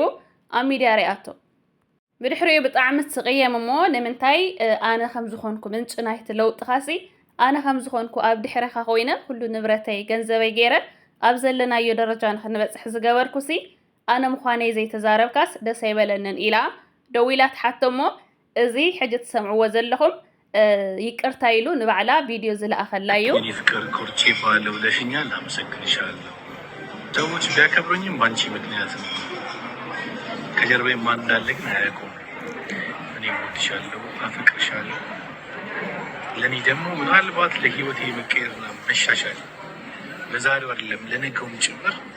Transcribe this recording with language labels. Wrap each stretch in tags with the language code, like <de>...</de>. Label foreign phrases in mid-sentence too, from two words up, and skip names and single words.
<ti>ኣብ ሚድያ ሪኣቶ ብድሕሪኡ ብጣዕሚ ትቕየም እሞ ንምንታይ ኣነ ከም ዝኾንኩ ምንጭ ናይቲ ለውጢ ኻሲ ኣነ ከም ዝኾንኩ ኣብ ድሕሪኻ ኮይነ ኩሉ ንብረተይ ገንዘበይ ገይረ ኣብ ዘለናዮ ደረጃ ንኽንበፅሕ ዝገበርኩሲ ኣነ ምዃነይ ዘይተዛረብካስ ደስ ኣይበለንን ኢላ ደው ኢላ ትሓቶ እሞ እዚ ሕጂ ትሰምዕዎ ዘለኹም ይቅርታ ኢሉ ንባዕላ ቪድዮ ዝለኣኸላ እዩ።</ti> <am>ፍቅር ኮርቼ ባለው ብለሽኛል፣ አመሰግንሻለሁ። ሰዎች ቢያከብሩኝም በአንቺ ምክንያት ነው። ከጀርባዬ ማን እንዳለ ግን አያውቁም። እኔ እወድሻለሁ፣ አፈቅርሻለሁ። ለእኔ ደግሞ ምናልባት ለህይወቴ መቀየርና መሻሻል ለዛሬው አይደለም ለነገውም ጭምር</am>